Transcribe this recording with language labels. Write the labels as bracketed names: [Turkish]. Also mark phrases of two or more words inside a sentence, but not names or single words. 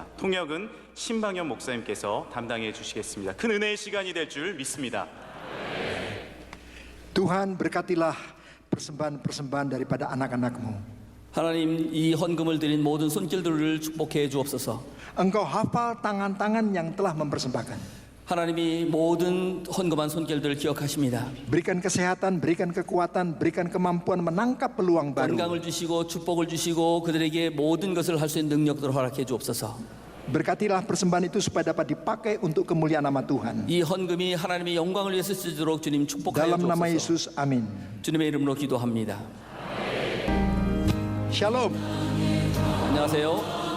[Korean] 통역은 신방현 목사님께서 담당해 주시겠습니다. 큰 은혜의 시간이 될 줄 믿습니다. [Indonesian] Tuhan berkatilah persembahan-persembahan daripada anak-anak-Mu. [Korean] 하나님, 이 헌금을 드린 모든 손길들을 축복해 주옵소서. [Indonesian] Engkau hafal tangan-tangan yang telah mempersembahkan. [Korean] 하나님이 모든 헌금한 손길들을 기억하십니다. [Indonesian] Berikan kesehatan, berikan kekuatan, berikan kemampuan menangkap peluang baru. [Korean] 건강을 주시고 축복을 주시고 그들에게 모든 것을 할 수 있는 능력들을 허락해 주옵소서. [Indonesian] Berkatilah persembahan itu supaya dapat dipakai untuk kemuliaan nama Tuhan. [Korean] 이 헌금이 하나님의 영광을 위해서 쓰도록 주님 축복하여 [Indonesian] Dalam nama [Korean] 주옵소서. [Indonesian] Yesus, amin. [Korean] 주님의 이름으로 기도합니다. Shalom. 안녕하세요.